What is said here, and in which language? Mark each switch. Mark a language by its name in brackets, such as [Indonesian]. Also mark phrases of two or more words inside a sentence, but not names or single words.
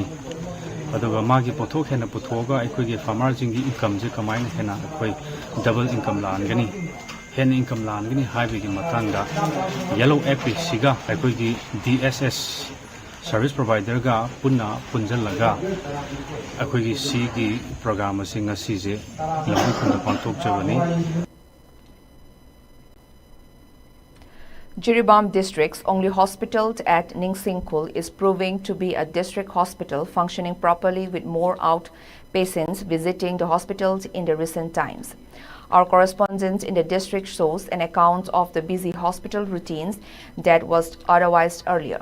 [Manipuri] aduga magi pothok hena puthoga aikoi ge farmer jingi income je kamaina hena akoi double income langani hen income langani haibi gi matangda Yelhow FPC ga aikoi gi [English] DSS service provider [Manipuri] ga punna punjalaga akoi gi C gi program singa si je lambu khunda pantok chabani. [English] Jiribam district's only hospital at Ningsingkul is proving to be a district hospital functioning properly with more outpatients visiting the hospitals in the recent times. Our correspondent in the district shows an account of the busy hospital routines that was otherwise earlier.